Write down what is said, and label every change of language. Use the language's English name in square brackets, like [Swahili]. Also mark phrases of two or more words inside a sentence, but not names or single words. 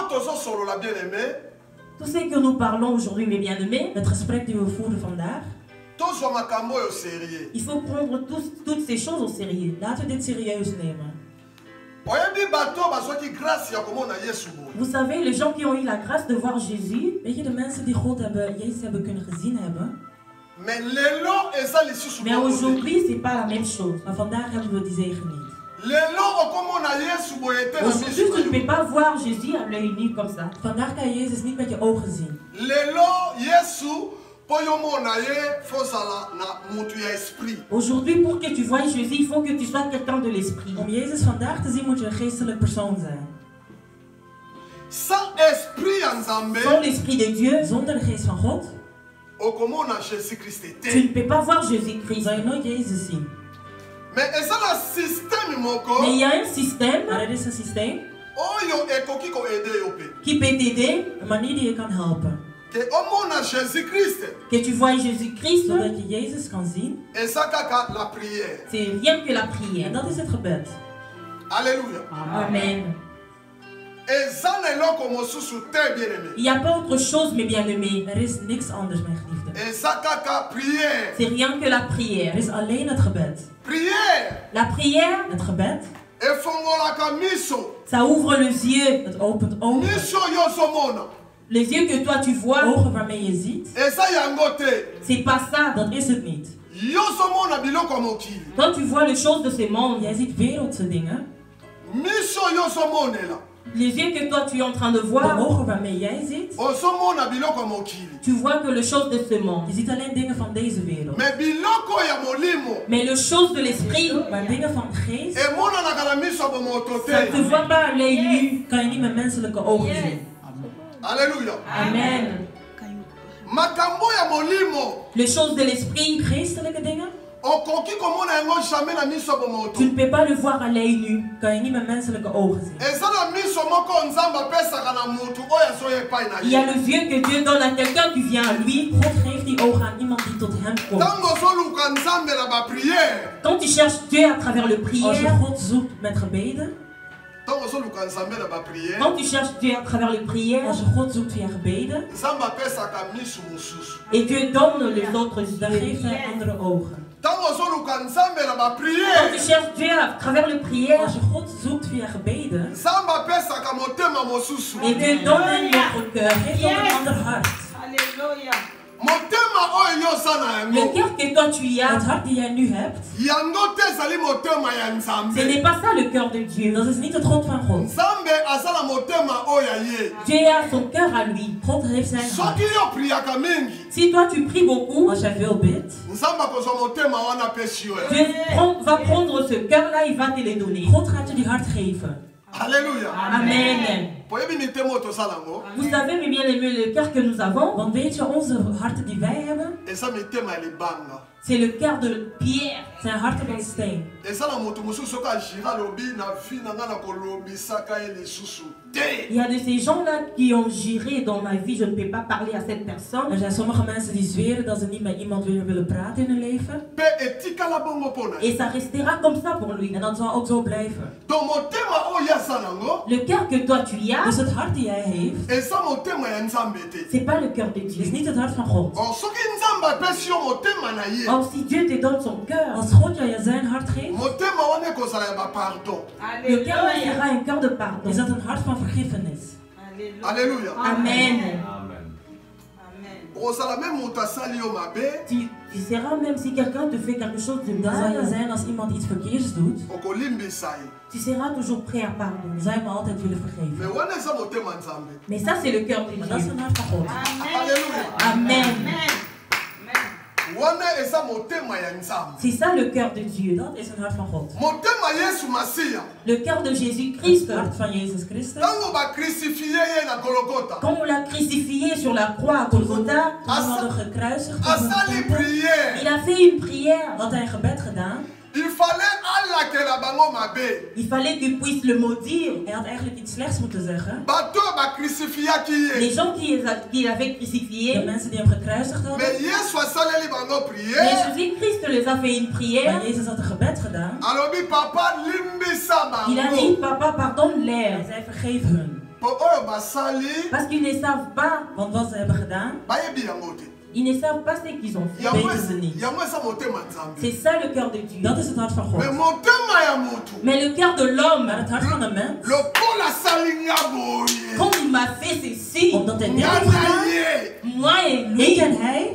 [French] Tout ce que nous parlons aujourd'hui, mes bien-aimés, [Dutch] het gesprek die we voeren vandaag, [French] Il faut prendre toutes ces choses au sérieux. [Dutch] Laten we dit serieus nemen. [French] Vous savez, les gens qui ont eu la grâce de voir Jésus, [Dutch] weet je, de mensen die Jezus hebben kunnen gezien hebben. [French] Mais aujourd'hui, c'est pas la même chose. [Dutch] Maar vandaag hebben we die zegen niet. [French] Aujourd'hui, tu ne peux pas voir Jésus à l'œil nu comme ça. [Dutch] Vandaag kan je Jezus niet met je ogen zien. [French] Aujourd'hui, pour que tu vois Jésus, il faut que tu sois quelqu'un de l'esprit. [Dutch] Om Jezus vandaag te zien moet je een geestelijk persoon zijn. [French] Sans l'esprit de Dieu, [Dutch] zonder de geest van God, [French] tu ne peux pas voir Jésus-Christ. [Dutch] Zal je nooit Jezus zien. [French] Mais il y a un système. [Dutch] Maar er is een systeem [French] qui peut t'aider. [Dutch] Een manier die je kan helpen. [French] Que tu vois Jésus-Christ. [Dutch] Zodat je Jezus kan zien. [French] C'est rien que la prière. [Dutch] En dat is het gebed. [French] Alléluia. Amen. Il n'y a pas autre chose, mes bien-aimés. [Dutch] Er is niks anders, mijn geliefden. [French] C'est rien que la prière. [Dutch] Er is alleen het gebed. [French] La prière, [Dutch] het gebed, [French] ça ouvre les yeux. [Dutch] Het opent ogen. [French] Les yeux que toi tu vois, [Dutch] ogen waarmee je ziet, [French] c'est pas ça. [Dutch] Dat is het niet. [French] Quand tu vois les choses de ce monde, [Dutch] jij ziet wereldse dingen. [French] Les yeux que toi tu es en train de voir, [Dutch] de ogen waarmee jij ziet, [French] tu vois que les choses de ce monde. [Dutch] Je ziet alleen dingen van deze wereld. [French] Mais les choses de l'esprit, [Dutch] maar dingen van geest, [French] ça ne te voit pas à l'œil nu. [Dutch] Kan je niet met menselijke ogen zien. [French] Alléluia. Amen. Les choses de l'esprit, [Dutch] geestelijke dingen, [French] tu ne peux pas le voir à l'œil nu. [Dutch] Kan je niet met menselijke ogen zien. [French] Il y a les yeux que Dieu donne à quelqu'un qui vient à lui. [Dutch] God geeft die ogen aan iemand die tot hem komt. [French] Quand tu cherches Dieu à travers le prière, [Dutch] als je God zoekt met gebeden, [French] quand tu cherches Dieu à travers les prières, [Dutch] als je God zoekt via gebeden, [French] et Dieu donne les autres yeux, [Dutch] dan geeft hij andere ogen. [French] Quand tu cherches Dieu à travers les prières, [Dutch] als je God zoekt via gebeden, [French] et Dieu donne notre cœur, [Dutch] geeft dan een ander hart. [French] Alléluia. Le cœur que toi tu as, [Dutch] het hart die jij nu hebt, [French] ce n'est pas ça le cœur de Dieu. [Dutch] Dat is niet het God van God. [French] Dieu a son cœur à lui. [Dutch] God heeft zijn hart. [French] Si toi tu pries beaucoup, [Dutch] als jij veel bidt, [French] Dieu va prendre ce cœur-là, il va te le donner. [Dutch] God gaat je die hart geven. [French] Alléluia. Amen. Vous savez, mes bien-aimés, le cœur que nous avons, [Dutch] want weet je, onze harten die wij hebben, [French] c'est le cœur de pierre. [Dutch] Zijn harten van steen. [French] Il y a de ces gens-là qui ont géré dans ma vie, je ne peux pas parler à cette personne. [Dutch] Er zijn sommige mensen die zweren dat ze niet met iemand willen praten in hun leven. [French] Et ça restera comme ça pour lui. [Dutch] En dat zal ook zo blijven. [French] Le cœur que toi tu as, [Dutch] dus het hart die jij heeft, [French] c'est pas le cœur de Dieu. [Dutch] Is niet het hart van God. [French] Or si Dieu te donne son cœur, [Dutch] als God jou zijn hart geeft, [French] le cœur sera un cœur de pardon. [Dutch] Is dat een hart van vergiffenis. [French] Alléluia. Amen. Tu seras même si quelqu'un te fait quelque chose de mal. [Dutch] Dan zal je zijn als iemand iets verkeerds doet. [French] Tu seras toujours prêt à pardonner. [Dutch] Zij me altijd willen vergeven. [French] Mais ça c'est le cœur de Dieu. [Dutch] Dat is een hart van God. [French] Amen. C'est ça le cœur de Dieu. [Dutch] Dat is een hart van God. [French] Le cœur de Jésus-Christ. [Dutch] Het hart van Jezus Christus. [French] Quand on l'a crucifié sur la croix à Golgotha, il a fait une prière. [Dutch] Had hij een gebed gedaan. [French] Il fallait qu'il puisse le maudire. [Dutch] Hij had eigenlijk iets slechts moeten zeggen. [French] Les gens qui l'avaient crucifié. [Dutch] De mensen die hem gekruisigd hadden. [French] Mais Jésus-Christ les a fait une prière. [Dutch] Maar Jezus had een gebed gedaan. [French] Il a dit, papa, pardonne-les. [Dutch] Hij zei, vergeef hun. [French] Parce qu'ils ne savent pas. [Dutch] Want wat ze hebben gedaan, [French] Ils ne savent pas ce qu'ils ont fait. C'est ça le cœur de Dieu. [Dutch] Dat is het hart van God. [French] Mais le cœur de l'homme, [Dutch] Maar het hart van de mens, [French] quand il m'a fait ceci, [Dutch] omdat hij dit heeft gedaan, [French] moi et [Dutch] ik [French] lui, [Dutch] en hij,